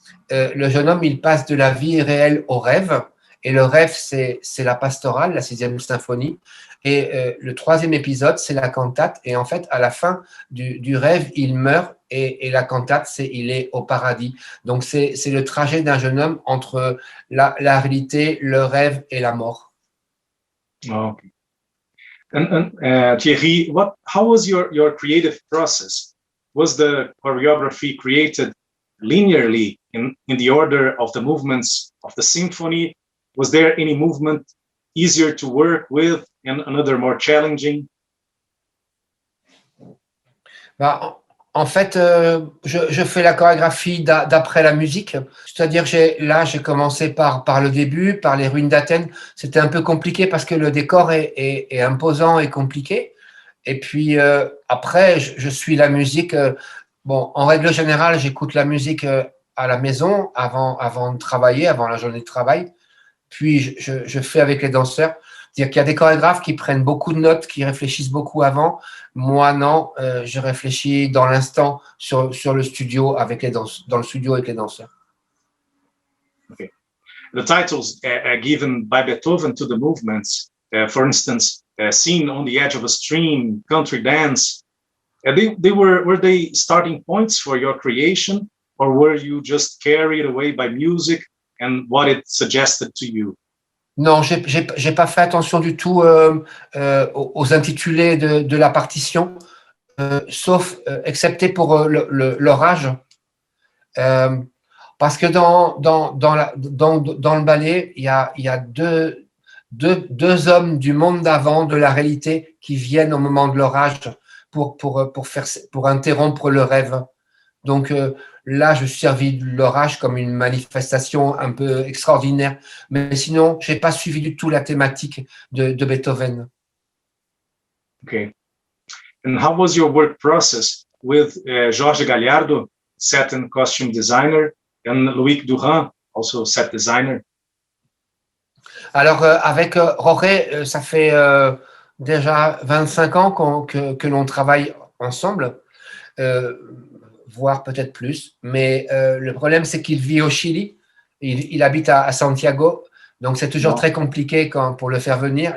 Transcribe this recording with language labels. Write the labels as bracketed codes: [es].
[fr] Le jeune homme, il passe de la vie réelle au rêve. Et le rêve, c'est la pastorale, la 6e symphonie. Et le 3e épisode, c'est la cantate. Et en fait, à la fin du rêve, il meurt et la cantate, c'est il est au paradis. Donc c'est le trajet d'un jeune homme entre la réalité, le rêve et la mort. [en] Oh, okay. And Thierry, how was your creative process? Was the choreography created linearly in the order of the movements of the symphony? Was there any movement easier to work with and another more challenging? [fr] Bah, en fait, je fais la chorégraphie d'après la musique. C'est-à-dire, j'ai commencé par le début, par les ruines d'Athènes. C'était un peu compliqué parce que le décor est imposant et compliqué. Et puis après, je suis la musique. Bon, en règle générale, j'écoute la musique à la maison avant de travailler, avant la journée de travail. Puis je fais avec les danseurs. C'est-à-dire qu'il y a des chorégraphes qui prennent beaucoup de notes, qui réfléchissent beaucoup avant. Moi, non, je réfléchis dans l'instant sur le studio dans le studio avec les danseurs. [en] Okay. The titles given by Beethoven to the movements, for instance, Scene on the Edge of a Stream, Country Dance, were they starting points for your creation, or were you just carried away by music and what it suggested to you? [fr] Non, j'ai pas fait attention du tout aux intitulés de la partition, sauf excepté pour leur âge. Parce que dans le ballet, il y a deux hommes du monde d'avant, de la réalité, qui viennent au moment de leur âge pour interrompre le rêve. Donc là, je suis servi de l'orage comme une manifestation un peu extraordinaire. Mais sinon, je n'ai pas suivi du tout la thématique de Beethoven. [en] Okay. And how was your work process with Jorge Gallardo, set and costume designer, and Loïc Durand, also set designer? [fr] Alors, avec Jorge, ça fait déjà 25 ans que l'on travaille ensemble. Voire peut-être plus. Mais le problème, c'est qu'il vit au Chili. Il habite à Santiago. Donc, c'est toujours très compliqué pour le faire venir.